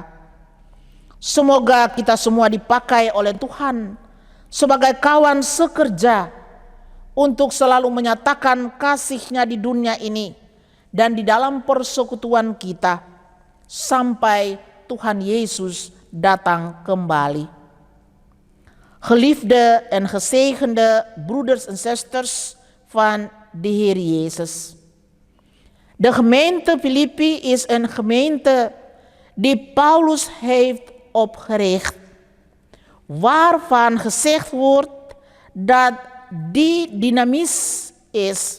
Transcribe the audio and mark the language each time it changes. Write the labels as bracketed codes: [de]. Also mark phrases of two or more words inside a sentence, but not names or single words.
[id] Semoga kita semua dipakai oleh Tuhan sebagai kawan sekerja untuk selalu menyatakan kasih-Nya di dunia ini dan di dalam persekutuan kita sampai Tuhan Yesus datang kembali. [nl] Geliefde en gezegende broeders en zusters van de Heer Jezus. De gemeente Filippi is een gemeente die Paulus heeft opgericht, waarvan gezegd wordt dat die dynamisch is.